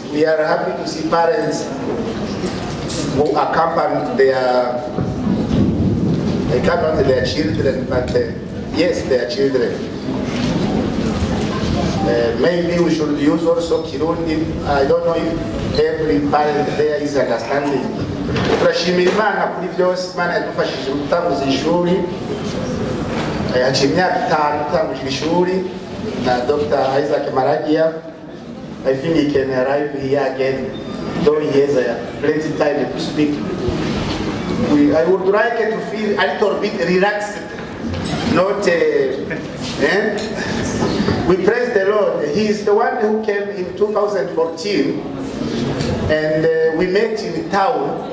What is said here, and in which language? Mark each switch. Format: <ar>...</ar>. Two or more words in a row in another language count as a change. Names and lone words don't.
<en>We are happy to see parents who accompany their children, but yes, their children. Maybe we should use also Kirundi. I don't know if every parent there is understanding.</en> <rn>Turashimira Imana kuri byose Imana yadufashije gutanguza ishuri. Haciye imyaka 5 gutanguje ishuri na Dr. Isaac Maragia.</rn> <en>I think he can arrive here again, though he has plenty of time to speak. I would like to feel a little bit relaxed, not. We praise the Lord. He is the one who came in 2014, and we met in town.</en>